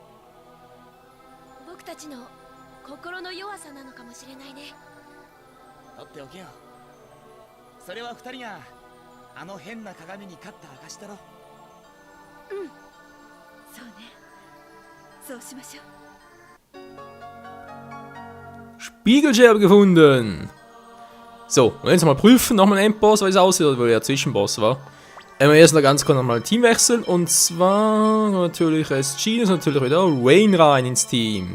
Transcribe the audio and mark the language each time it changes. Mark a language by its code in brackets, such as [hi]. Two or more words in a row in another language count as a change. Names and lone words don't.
[ja] 僕たちの心の弱さなのかもしれないね。取っておけよ。それは二人があの変な鏡に勝った証だろ。そうね、そうしましょう。 [de] Spiegelscherbe gefunden! So, und jetzt mal prüfen, nochmal ein Endboss, weil es aussieht, oder weil er Zwischenboss war. Erst noch ganz kurz nochmal Team wechseln, und zwar natürlich ist Genius natürlich wieder Wayne rein ins Team.